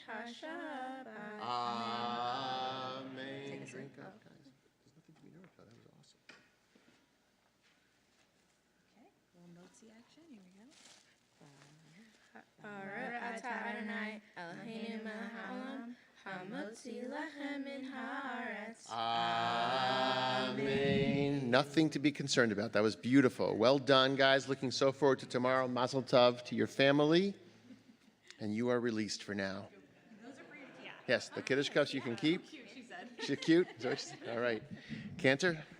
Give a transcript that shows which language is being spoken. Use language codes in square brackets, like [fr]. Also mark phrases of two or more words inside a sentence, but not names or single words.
[en] Shabbat. Amen. Drink up, guys. There's nothing to be nervous about. That was awesome. [he] ברוך אתה אדוני אלוהינו מלך העולם המוציא לחם מן הארץ. [en] Amen. Nothing to be concerned about. That was beautiful. Well done, guys. Looking so forward to tomorrow. [yi] מזל טוב [en] to your family. And you are released for now. Those are for you, yeah. Yes, the Kiddush cups you can keep. Cute, she said. She's cute? Is that what she said? All right. Cantor?